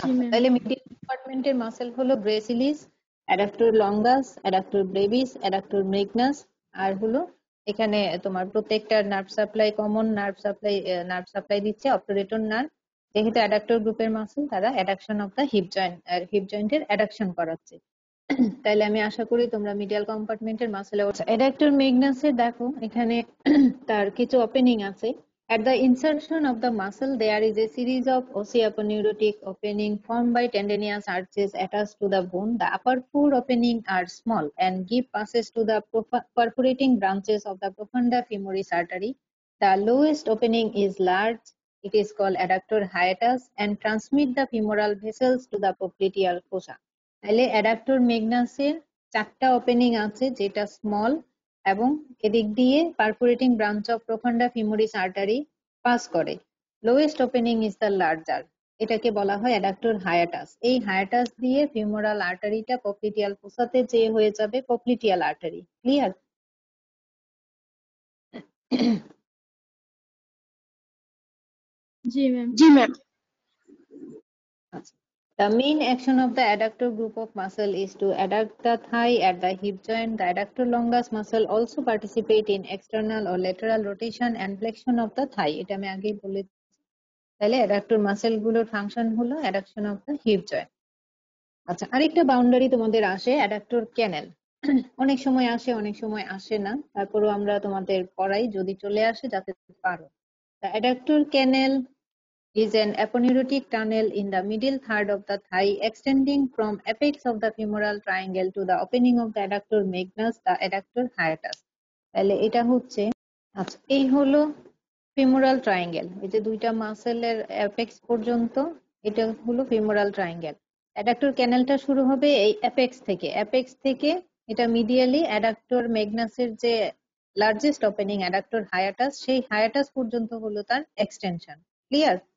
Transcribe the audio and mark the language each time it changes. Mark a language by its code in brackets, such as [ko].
[bn] তাহলে medial কম্পার্টমেন্টের muscle হলো গ্রেসিলিস, adductor longus, adductor Brevis, adductor Magnus, আর হলো এখানে তোমার প্রত্যেকটা nerve supply common nerve supply দিচ্ছে অবটুরেটর নার্ভ। যেহেতু অ্যাডাক্টর গ্রুপের মাসেল, তারা addiction of the hip joint, heap জয়েন্টের অ্যাডাকশন করাচ্ছে। তাহলে আমি আশা করি তোমরা মিডিয়াল কম্পার্টমেন্টের মাসেলে অ্যাডাক্টর মেগনাসে দেখো এখানে তার কিছু ওপেনিং আছে। [en] At the insertion of the muscle, there is a series of osteoponeurotic opening formed by tendinous arches attached to the bone. The upper four opening are small and give passes to the perforating branches of the profunda femoris artery. The lowest opening is large. It is called adductor hiatus and transmit the femoral vessels to the popliteal fossa. [bn] তাহলে adductor মেগনাসের চারটা opening আছে, যেটা small এবং এদিক দিয়ে perforating branch of প্রফান্ডা femoris artery pass করে। [en] lowest opening is the larger, [bn] এটাকে বলা হয় [en] Adductor hiatus. [bn] এই হায়াটাস দিয়ে ফিমোরাল আর্টারিটা পপ্লিটিয়াল ফোসাতে যে হয়ে যাবে পপ্লিটিয়াল artery. Clear? G ma'am. [en] The main action of the adductor group of muscle is to adduct the thigh at the hip joint. The adductor longus muscle also participate in external or lateral rotation and flexion of the thigh. [bn] এটা আমি আগেই বলেছি। তাহলে adductor muscle গুলোর function হলো addiction of the hip joint. আচ্ছা, আরেকটা boundary তোমাদের আসে অ্যাডাক্টর ক্যানেল। অনেক সময় আসে, অনেক সময় আসে না, তারপরও আমরা তোমাদের পড়াই যদি চলে আসে যাতে পারো। [en] The adductor canal is an aponeurotic tunnel in the middle third of the thigh extending from apex of the femoral triangle to the opening of the adductor magnus, the adductor hiatus. [bn] তাহলে এটা হচ্ছে, আচ্ছা এই হলো femoral triangle, এই যে দুইটা মাসেলের apex পর্যন্ত, এটা হলো ফিমোরাল ট্রায়াঙ্গেল। অ্যাডাক্টর ক্যানেলটা শুরু হবে এই অ্যাপেক্স থেকে এটা মিডিয়ালি অ্যাডাক্টর ম্যাগনাসের যে লার্জেস্ট ওপেনিং অ্যাডাক্টর হায়াটাস, সেই হায়াটাস পর্যন্ত হলো তার এক্সটেনশন। ক্লিয়ার?